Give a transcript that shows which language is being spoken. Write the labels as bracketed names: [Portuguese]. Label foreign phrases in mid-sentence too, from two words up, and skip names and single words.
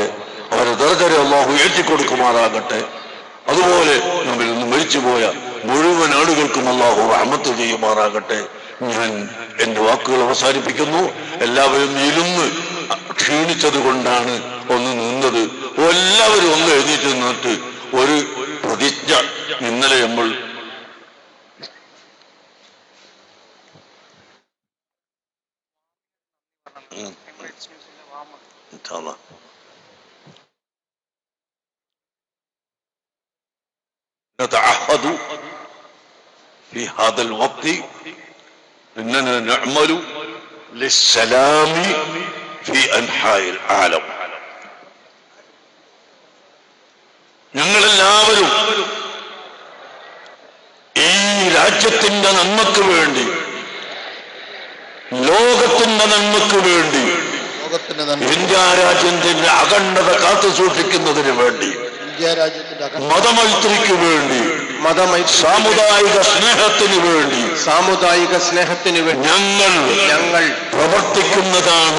[Malayalam] അവരെ ദർജയെ അല്ലാഹു ഏറ്റിക്കൊടുക്കുമാറാകട്ടെ. അതുപോലെ നമ്മിൽ നിന്ന് മരിച്ചുപോയ മുഴുവൻ ആളുകൾക്കും അല്ലാഹു റഹ്മത്ത് ചെയ്യുമാറാകട്ടെ. ഞാൻ എന്റെ വാക്കുകൾ അവസാനിപ്പിക്കുന്നു. എല്ലാവരും ഇരുന്ന് ക്ഷീണിച്ചത് കൊണ്ടാണ് ഒന്ന് നിന്നത്. എല്ലാവരും ഒന്ന് എഴുന്നേറ്റ് നിന്നിട്ട് ഒരു പ്രതിജ്ഞ ഇന്നലെ നമ്മൾ [Arabic] نتعهد في هذا الوقت إننا نعمل للسلام في أنحاء العالم. [Malayalam] ഞങ്ങളെല്ലാവരും ഈ രാജ്യത്തിന്റെ നന്മക്ക് വേണ്ടി, ലോകത്തിന്റെ നന്മക്ക് വേണ്ടി, ഇന്ത്യ രാജ്യത്തിന്റെ അഖണ്ഡത കാത്തു സൂക്ഷിക്കുന്നതിന് വേണ്ടി, മതമൈത്രിക്ക് വേണ്ടി, സാമുദായിക സ്നേഹത്തിന് വേണ്ടി ഞങ്ങൾ പ്രവർത്തിക്കുന്നതാണ്.